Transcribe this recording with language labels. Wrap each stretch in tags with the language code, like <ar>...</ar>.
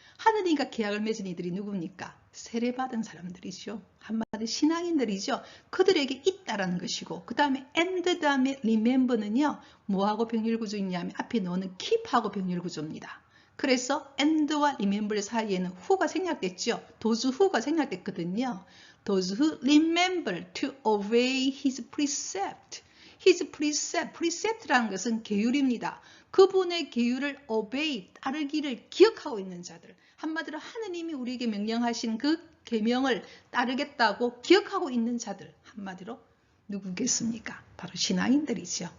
<ko>하느님과 계약을 맺은 이들이 누굽니까? 세례받은 사람들이죠. 한마디 신앙인들이죠. 그들에게 있다라는 것이고, 그 다음에 and 다음에 remember는요, 뭐하고 병렬 구조있냐면 앞에 넣는 keep하고 병렬 구조입니다. 그래서 and와 remember 사이에는 who가 생략됐죠.</ko> <en>those who</en> <ko>가 생략됐거든요.</ko> <en>those who remember to obey his precept.</en> <ko>his precept라는 것은 계율입니다. 그분의 계율을 obey, 따르기를 기억하고 있는 자들. 한마디로 하느님이 우리에게 명령하신 그 계명을 따르겠다고 기억하고 있는 자들. 한마디로 누구겠습니까? 바로 신앙인들이죠.</ko>